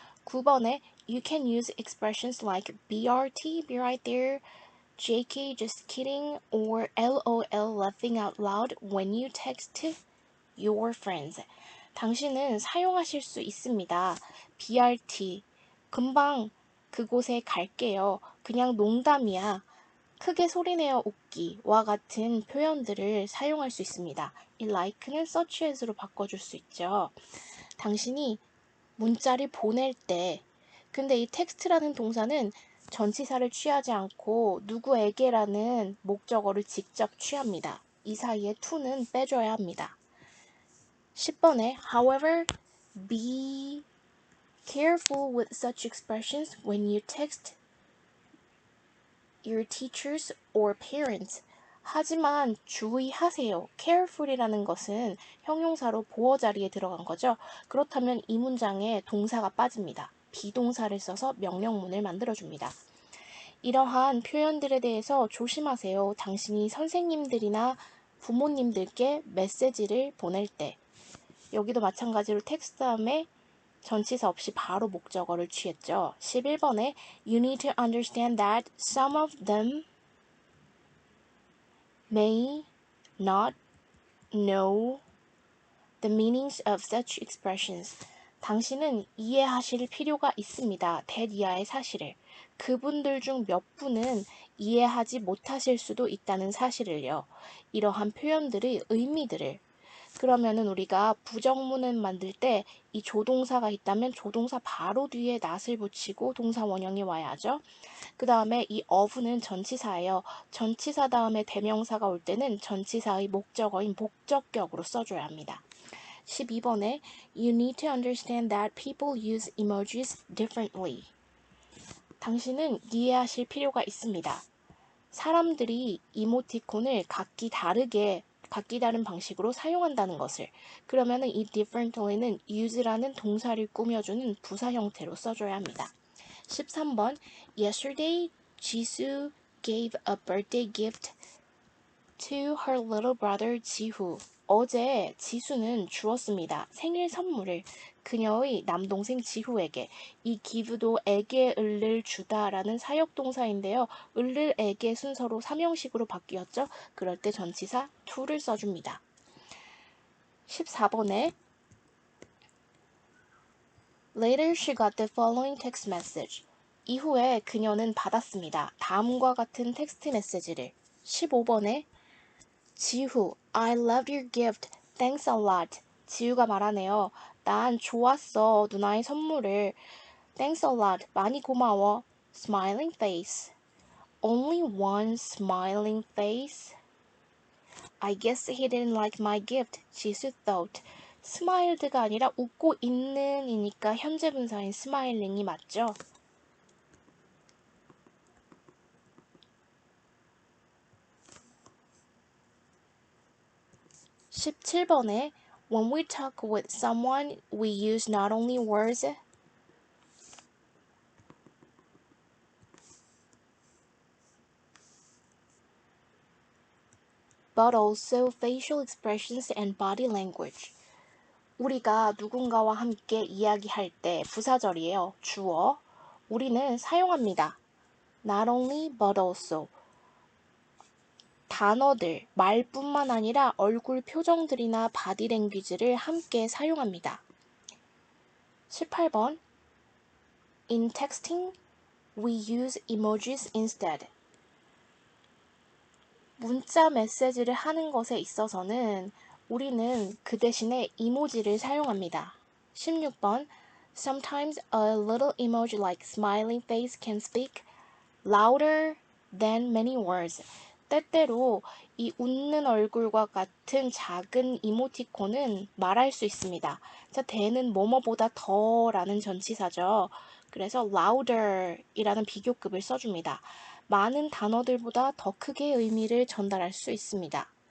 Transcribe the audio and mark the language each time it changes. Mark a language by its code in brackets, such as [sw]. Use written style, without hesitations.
[ko] 9번에 [en] you can use expressions like BRT, be right there, JK, just kidding, or LOL, laughing out loud when you text your friends. [ko] 당신은 사용하실 수 있습니다. BRT, 금방 그곳에 갈게요. 그냥 농담이야. 크게 소리내어 웃기와 같은 표현들을 사용할 수 있습니다. 이 like는 such as로 바꿔줄 수 있죠. 당신이 문자를 보낼 때, 근데 이 텍스트라는 동사는 전치사를 취하지 않고 누구에게라는 목적어를 직접 취합니다. 이 사이에 to는 빼줘야 합니다. 10번에 [en] however, be careful with such expressions when you text your teachers or parents. [ko] 하지만 주의하세요. careful이라는 것은 형용사로 보어 자리에 들어간 거죠. 그렇다면 이 문장에 동사가 빠집니다. 비동사를 써서 명령문을 만들어줍니다. 이러한 표현들에 대해서 조심하세요. 당신이 선생님들이나 부모님들께 메시지를 보낼 때. 여기도 마찬가지로 텍스트 다음에 전치사 없이 바로 목적어를 취했죠. 11번에 [en] You need to understand that some of them may not know the meanings of such expressions. [ko] 당신은 이해하실 필요가 있습니다. that 이하의 사실을. 그분들 중 몇 분은 이해하지 못하실 수도 있다는 사실을요. 이러한 표현들의 의미들을. 그러면은 우리가 부정문을 만들 때 이 조동사가 있다면 조동사 바로 뒤에 not을 붙이고 동사 원형이 와야 하죠. 그 다음에 이 of는 전치사예요. 전치사 다음에 대명사가 올 때는 전치사의 목적어인 목적격으로 써줘야 합니다. [en] 12번에 You need to understand that people use emojis differently. [ko] 당신은 이해하실 필요가 있습니다. 사람들이 이모티콘을 각기 다른 방식으로 사용한다는 것을. 그러면은 이 differently는 use라는 동사를 꾸며주는 부사 형태로 써줘야 합니다. 13번 [en] Yesterday, Jisoo gave a birthday gift to her little brother 지후. [ko] 어제 지수는 주었습니다. 생일 선물을 그녀의 남동생 지후에게. 이 give도 에게 을를 주다라는 사역동사인데요. 을를 에게 순서로 삼형식으로 바뀌었죠. 그럴 때 전치사 to를 써줍니다. 14번에 [en] Later she got the following text message. [ko] 이후에 그녀는 받았습니다. 다음과 같은 텍스트 메시지를. 15번에 [en] 지후, I loved your gift. Thanks a lot. [ko] 지우가 말하네요. 난 좋았어. 누나의 선물을. [en] Thanks a lot. [ko] 많이 고마워. [en] Smiling face. Only one smiling face. I guess he didn't like my gift. 지수 thought. [ko] smiled가 아니라 웃고 있는 이니까 현재 분사인 smiling이 맞죠? 17번에 [en] When we talk with someone, we use not only words but also facial expressions and body language. [ko] 우리가 누군가와 함께 이야기할 때 부사절이에요. 주어. 우리는 사용합니다. [en] Not only but also. [ko] 단어들, 말뿐만 아니라 얼굴 표정들이나 바디 랭귀지를 함께 사용합니다. 18번 [en] In texting, we use emojis instead. [ko] 문자 메시지를 하는 것에 있어서는 우리는 그 대신에 이모지를 사용합니다. 16번 [en] Sometimes a little emoji like smiling face can speak louder than many words. [ko] 때때로 이 웃는 얼굴과 같은 작은 이모티콘은 말할 수 있습니다. 자, 대는 뭐뭐보다 더라는 전치사죠. 그래서 louder 이라는 비교급을 써줍니다. 많은 단어들보다 더 크게 의미를 전달할 수 있습니다.